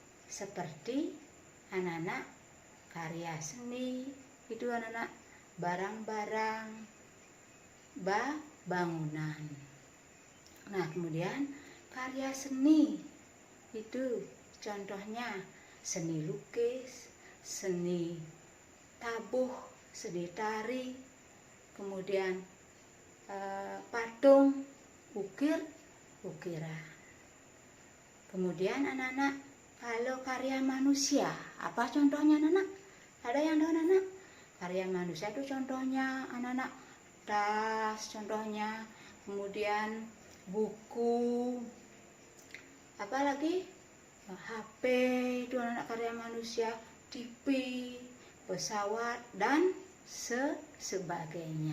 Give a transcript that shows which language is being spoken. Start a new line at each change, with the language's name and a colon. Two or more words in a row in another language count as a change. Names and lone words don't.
Indonesian: seperti anak-anak karya seni, itu anak-anak barang-barang, bangunan. Nah, kemudian karya seni itu contohnya seni lukis, seni tabuh, seni tari, kemudian patung, ukiran. Kemudian anak-anak, kalau karya manusia, apa contohnya anak-anak? Ada yang tahu anak-anak? Karya manusia itu contohnya anak-anak tas, contohnya, kemudian buku, apalagi HP itu anak-anak karya manusia, TV, pesawat, dan sebagainya.